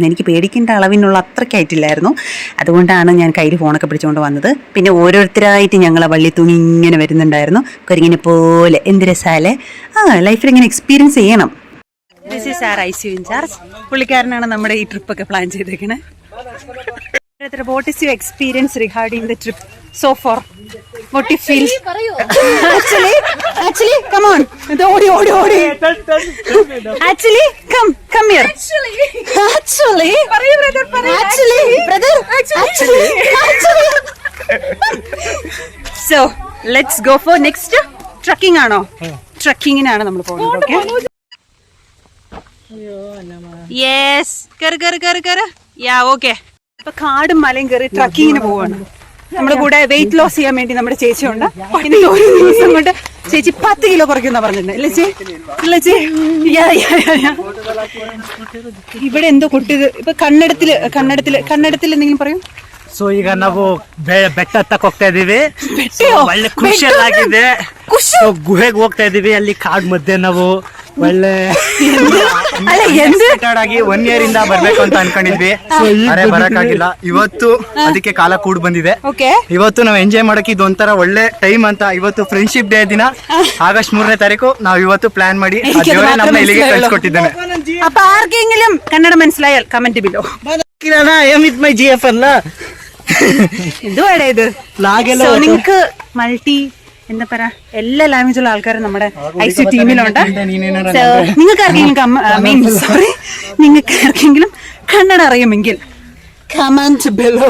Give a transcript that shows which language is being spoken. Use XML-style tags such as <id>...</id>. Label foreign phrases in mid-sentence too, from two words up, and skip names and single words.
<ml>എനിക്ക് പേടിക്കേണ്ട അളവിനുള്ള അത്രയ്ക്ക് ഹൈറ്റ് ഇല്ലായിരുന്നു. അതുകൊണ്ടാണ് ഞാൻ കയ്യിൽ ഫോണൊക്കെ പിടിച്ചുകൊണ്ട് വന്നത്. പിന്നെ ഓരോരുത്തരായിട്ട് ഞങ്ങൾ വള്ളി തൂങ്ങി ഇങ്ങനെ വരുന്നുണ്ടായിരുന്നു, കുരങ്ങിനെ പോലെ. എന്ത് രസാലേ, ലൈഫിൽ ഇങ്ങനെ എക്സ്പീരിയൻസ് ചെയ്യണം.</ml> <en>This is our ICU in-charge.</en> <ml>പുള്ളിക്കാരനാണ് നമ്മുടെ ഈ ട്രിപ്പൊക്കെ പ്ലാൻ ചെയ്തേക്കണേ.</ml> <en>What is your experience regarding the trip so far? What you feel? Actually, come on. Odi. Actually, come here. Actually, brother. So, let's go for next trekking ആണോ?</en> <ml>ട്രക്കിങ്ങിനാണ് നമ്മൾ പോകുന്നത്.</ml> <en>okay, yes,</en> <ml>കയറ്. യാ, ഓക്കെ. ഇപ്പൊ കാടും മലയും കയറി ട്രക്കിങ്ങിന് പോവാണ്. നമ്മുടെ കൂടെ</ml> <en>weight loss</en> <ml>ചെയ്യാൻ വേണ്ടി നമ്മുടെ ചേച്ചിയുണ്ട്. ഇനി ഒരു ദിവസം കൊണ്ട് ചേച്ചി 10 കിലോ കുറയ്ക്കുന്ന പറഞ്ഞിട്ടുണ്ട്. അല്ലേ ചേ? ഇവിടെ എന്തോ കൊട്ടിയത്. ഇപ്പൊ കന്നഡത്തിൽ എന്തെങ്കിലും പറയും.</ml> <kn>ಸೊ ಈಗ ನಾವು ಬೆಟ್ಟ ಹತ್ತಕ್ ಹೋಗ್ತಾ ಇದೀವಿ. ಒಳ್ಳೆ ಖುಷಿಯಾಗಿದೆ. ಗುಹೆಗೆ ಹೋಗ್ತಾ ಇದೀವಿ. ಅಲ್ಲಿ ಕಾಡ್ ಮಧ್ಯೆ ನಾವು ಒಳ್ಳೆ ಆಗಿ 1 year ಇಂದ ಬರ್ಬೇಕು ಅಂತ ಅನ್ಕೊಂಡಿದ್ವಿ. ಬರಕ್ಕಾಗಿಲ್ಲ. ಇವತ್ತು ಅದಕ್ಕೆ ಕಾಲ ಕೂಡ್ ಬಂದಿದೆ. ಇವತ್ತು ನಾವು ಎಂಜಾಯ್ ಮಾಡಕ್ಕೆ ಇದೊಂಥರ ಒಳ್ಳೆ ಟೈಮ್ ಅಂತ. ಇವತ್ತು</kn> <en>friendship day</en> <kn>ದಿನ, ಆಗಸ್ಟ್ 3ನೇ ತಾರೀಕು ನಾವು ಇವತ್ತು ಪ್ಲಾನ್ ಮಾಡಿ ನಮ್ಮ ಇಲ್ಲಿಗೆ ಕಳ್ಸಿಕೊಟ್ಟಿದ್ದೇನೆ.</kn> <ml>അപ്പൊ ആർക്കെങ്കിലും കന്നഡ മനസ്സിലായാൽ</ml> <en>comment below. my GF</en> <ml>അല്ല എന്തുവാടേ ഇത്? നിങ്ങക്ക് മൾട്ടി എന്താ പറയാ എല്ലാ ലാംഗ്വേജുള്ള ആൾക്കാരും നമ്മുടെ ഐസി ടീമിലുണ്ട്. നിങ്ങൾക്ക് ആർക്കെങ്കിലും കന്നഡ അറിയുമെങ്കിൽ</ml> <en>comment below.</en>